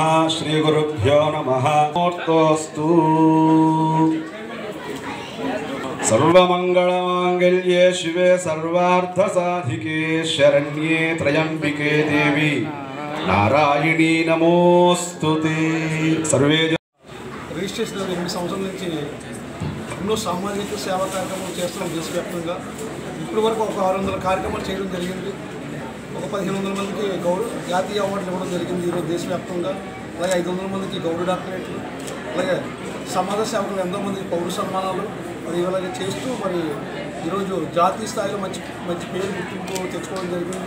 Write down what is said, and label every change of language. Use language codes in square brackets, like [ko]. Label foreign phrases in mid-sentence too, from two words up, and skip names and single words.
[sa] श्रीगुरुभ्यो नमः. मुहूर्तोऽस्तु. सर्वमंगलमांगल्ये शिवे सर्वार्थसाधिके शरण्ये त्र्यंबिके देवी नारायणी नमोस्तुते. सर्वे [te] రిజిస్ట్రేషన్ 8 సంవత్సరాల నుంచి ఎన్నో సామాజిక సేవా కార్యక్రమాలు చేస్తున్నాం దేశవ్యాప్తంగా. ఇప్పటి వరకు ఒక 600 కార్యక్రమాలు చేయడం జరిగింది. ఒక 1500 మందికి జాతీయ అవార్డులు ఇవ్వడం జరిగింది ఈరోజు దేశవ్యాప్తంగా. అలాగే 500 మందికి గౌరవ డాక్టరేట్లు, అలాగే సమాజ సేవకులు ఎంతోమందికి పౌర సన్మానాలు మరి ఇలాగే చేస్తూ మరి ఈరోజు జాతీయ స్థాయిలో మంచి పేరు గుర్తింపు తెచ్చుకోవడం జరిగింది.